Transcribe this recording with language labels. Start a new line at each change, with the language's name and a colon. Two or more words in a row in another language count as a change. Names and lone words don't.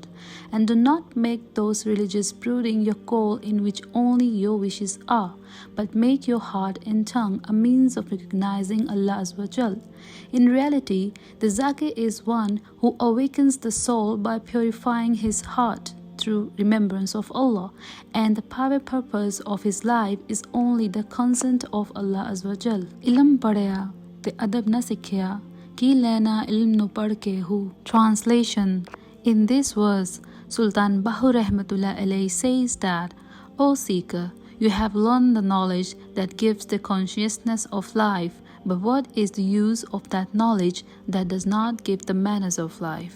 English: And do not make those religious brooding your goal in which only your wishes are, but make your heart and tongue a means of recognizing Allah
Arabic: عز وجل.
English: In reality, the zakir is one who awakens the soul by purifying his heart through remembrance of Allah, and the private purpose of his life is only the consent of Allah
Arabic: عز وجل.
Punjabi: علم پڑھیا تے ادب نہ سکھیا، کی لینا علم نوں پڑھ کے ہو.
English: Translation. In this verse, Sultan Bahoo
Arabic: رحمة الله عليه
English: says that, O seeker, you have learned the knowledge that gives the consciousness of life, but what is the use of that knowledge that does not give the manners of life?